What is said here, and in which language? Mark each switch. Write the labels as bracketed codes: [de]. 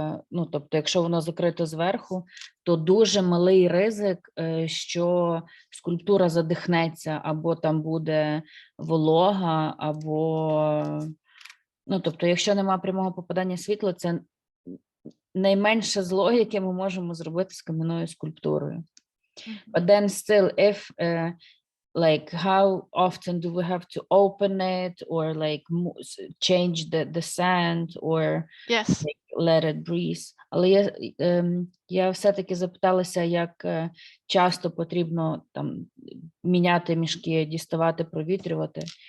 [uk] ну, тобто, якщо воно закрито зверху, то дуже малий ризик, що скульптура задихнеться, або там буде волога, або, ну, тобто, якщо немає прямого попадання світла, це найменше зло, яке ми можемо зробити з кам'яною скульптурою. [en] But then still, if like how often do we have to open it or like change the sand or Yes. like, let it breathe. [uk] Але я все-таки запиталася, як часто потрібно там міняти мішки, діставати, провітрювати.